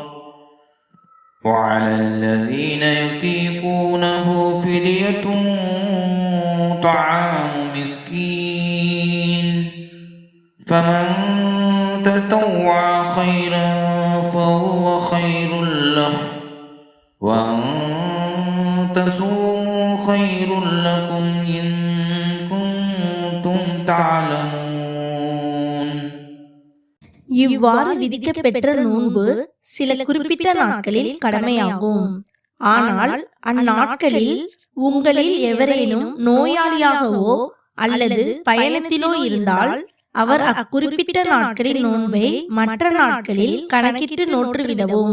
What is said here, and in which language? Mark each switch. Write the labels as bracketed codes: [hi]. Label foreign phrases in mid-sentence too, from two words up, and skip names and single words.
[ar] وعلى الذين يطيقونه فدية طعام مسكين فمن تطوع خيرا فهو خير له وأن تصوموا خير لكم إن كنتم تعلمون. [ta] இவ்வாறு விதிக்கப்பெற்ற நோன்பு சில குறிப்பிட்ட நாட்களில் கடமையாகும். ஆனால் அந்நாட்களில் உங்களில் எவரேனும் நோயாளியாகவோ அல்லது பயணத்திலோ இருந்தால் அவர் அக்குறிப்பிட்ட நாட்களின் நோன்பை மற்ற நாட்களில் கணக்கிட்டு நோற்றுவிடவும்.